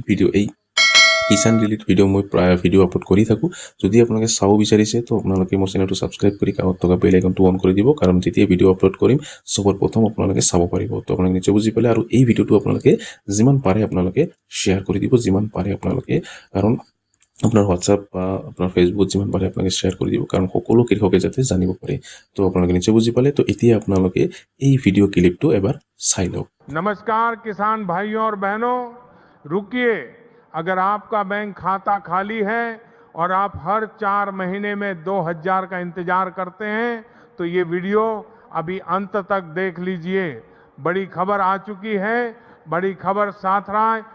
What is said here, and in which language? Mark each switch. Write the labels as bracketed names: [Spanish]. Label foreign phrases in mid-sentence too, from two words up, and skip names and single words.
[Assamese] ভিডিঅ' এই কিষাণ ৰিলেটেড ভিডিঅ' মই প্ৰায় ভিডিঅ' আপলোড কৰি থাকোঁ যদি আপোনালোকে চাব বিচাৰিছে তো আপোনালোকে মোৰ চেনেলটো ছাবস্ক্ৰাইব কৰি কাষত থকা বেল আইকনটো অন কৰি দিব কাৰণ যেতিয়া ভিডিঅ' আপলোড কৰিম সবৰ প্ৰথম আপোনালোকে চাব পাৰিব তো আপোনালোকে নিশ্চয় বুজি পালে আৰু এই ভিডিঅ'টো আপোনালোকে যিমান পাৰে আপোনালোকে শ্বেয়াৰ কৰি দিব যিমান পাৰে আপোনালোকে কাৰণ আপোনাৰ হোৱাটছআপ বা আপোনাৰ ফেচবুকত যিমান পাৰে আপোনালোকে শ্বেয়াৰ কৰি দিব কাৰণ সকলো কৃষকে যাতে জানিব পাৰে তো আপোনালোকে নিশ্চয় বুজি পালে তো এতিয়া আপোনালোকে এই ভিডিঅ' ক্লিপটো এবাৰ চাই লওক [Hindi] नमस्कार किसान भाइयों और बहनों, रुकिए। अगर आपका बैंक खाता खाली है और आप हर 4 महीने में 2000 का इंतजार करते हैं तो ये वीडियो अभी अंत तक देख लीजिए। बड़ी खबर आ चुकी है, बड़ी खबर साथ रहा है।